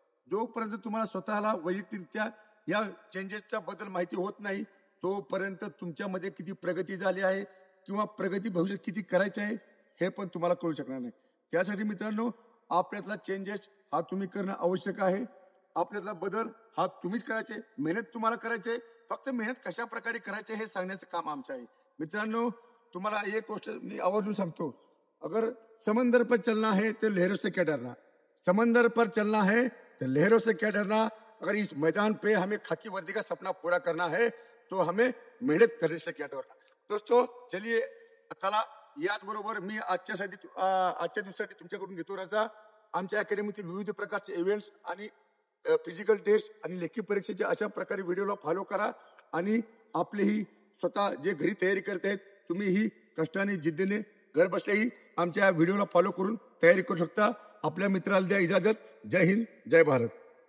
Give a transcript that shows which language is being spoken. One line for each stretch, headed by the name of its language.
Marathi: जोपर्यंत तुम्हाला स्वतःला वैयक्तिकरित्या या चेंजेसचा बदल माहिती होत नाही, तोपर्यंत तुमच्यामध्ये किती प्रगती झाली आहे किंवा प्रगती भविष्यात किती करायची आहे हे पण तुम्हाला कळू शकणार नाही. त्यासाठी मित्रांनो, आपल्यातला चेंजेस हा तुम्ही करणं आवश्यक आहे. आपल्यातला बदल हा तुम्हीच करायचे, मेहनत तुम्हाला करायचे, फक्त मेहनत कशा प्रकारे करायचे हे सांगण्याचं काम आमचं आहे. मित्रांनो, तुम्हाला एक गोष्ट मी आवर्जून सांगतो,
Hindi: अगर समंदर पर चलना है तो लहरों से क्या डरना, समंदर पर चलना है तो लहरों से क्या डरना. अगर इस मैदान पे हमें खाकी वर्दी का सपना पूरा करना है तो हमें मेहनत करने से क्या डरना. दोस्तों, चलिए चला,
Marathi: याचबरोबर मी आजच्या दिवसासाठी तुमच्याकडून घेतो रजा. आमच्या अकॅडमीतील विविध प्रकारचे इव्हेंट्स आणि फिजिकल टेस्ट आणि लेखी परीक्षेच्या अशा प्रकारे व्हिडिओला फॉलो करा आणि आपलीही स्वतः जे घरी तयारी करतायत तुम्ही ही कष्टाने जिद्दीने घर बसल्याही आमच्या व्हिडिओला फॉलो करून तयारी करू शकता. आपल्या मित्राला द्या इजाजत. जय हिंद, जय भारत.